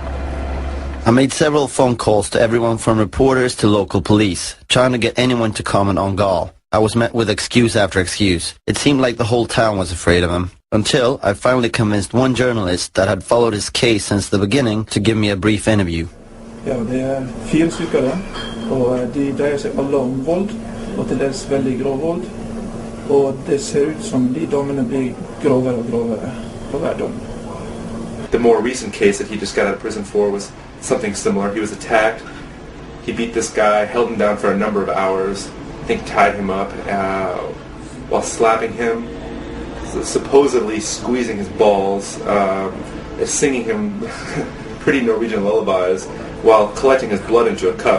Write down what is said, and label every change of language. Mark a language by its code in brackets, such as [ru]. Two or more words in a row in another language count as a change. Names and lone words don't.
[en] I made several phone calls to everyone from reporters to local police, trying to get anyone to comment on Gaahl. I was met with excuse after excuse. It seemed like the whole town was afraid of him. Until I finally convinced one journalist that had followed his case since the beginning to give me a brief interview. [no] Ja, det 4 stykker, og de dreier seg alle om vold, og til dels veldig grov vold. Og det ser ut som de dommene blir grovere og grovere på hver dom. [en] The more recent case that he just got out of prison for was something similar. He was attacked. He beat this guy, held him down for a number of hours, I think tied him up while slapping him, supposedly squeezing his balls, singing him pretty Norwegian lullabies while collecting his blood into a cup.